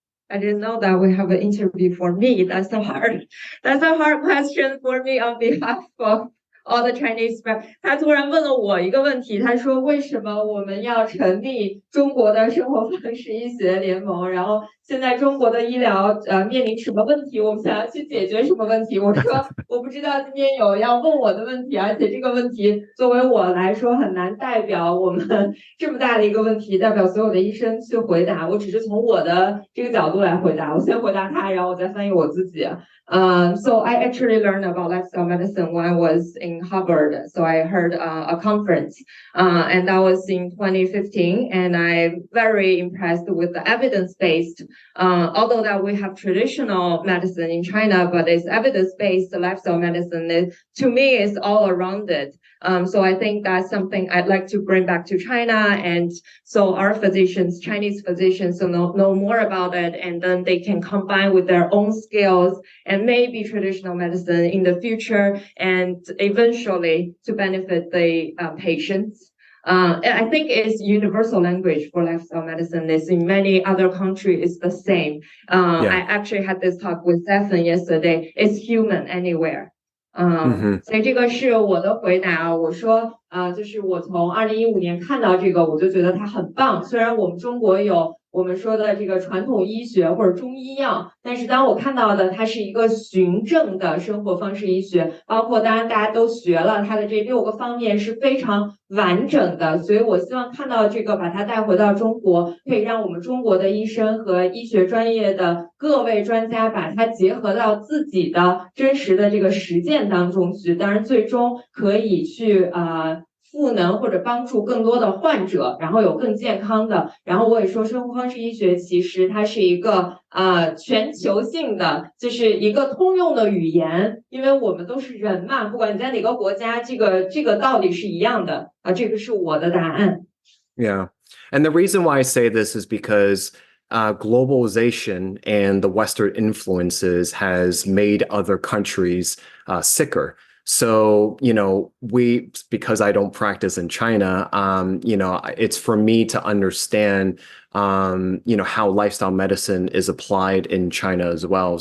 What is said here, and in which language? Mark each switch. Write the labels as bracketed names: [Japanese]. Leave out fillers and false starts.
[English] I didn't know that we have an interview for me. That's a hard question for me on behalf of all the Chinese. [Chinese] 他突然问了我一个问题，他说为什么我们要成立中国的生活方式医学联盟？然后现在中国的医疗面临什么问题？我们想要去解决什么问题？我说我不知道今天有要问我的问题，而且这个问题作为我来说很难代表我们这么大的一个问题，代表所有的医生去回答。我只是从我的这个角度来回答，我先回答他，然后我再翻译我自己。 [English] So I actually learned about lifestyle medicine when I was in Harvard. So I heard a conference, and that was in 2015, and I'm very impressed with the evidence-based. Although that we have traditional medicine in China, but it's evidence-based lifestyle medicine. To me, is all around it. So I think that's something I'd like to bring back to China, and so our physicians, Chinese physicians, know more about it, and then they can combine with their own skills and maybe traditional medicine in the future, and eventually to benefit the patients. I think it's universal language for lifestyle medicine. Is in many other countries, it's the same. I actually had this talk with Stephen yesterday. It's human anywhere. [Chinese] 所以这个是我的回答。我说，就是我从2015年看到这个，我就觉得它很棒。虽然我们中国有我们说的这个传统医学或者中医药，但是当我看到的它是一个循证的生活方式医学，包括当然大家都学了它的这6个方面是非常完整的，所以我希望看到这个把它带回到中国，可以让我们中国的医生和医学专业的各位专家把它结合到自己的真实的这个实践当中去，当然最终可以去赋能或者帮助更多的患者，然后有更健康的。然后我也说，生活方式医学其实它是一个全球性的，就是一个通用的语言，因为我们都是人嘛，不管你在哪个国家，这个道理是一样的这个是我的答案。 [English] Yeah, and the reason why I say this is because globalization and the Western influences has made other countries sicker. So, because I don't practice in China, it's for me to understand, how lifestyle medicine is applied in China as well.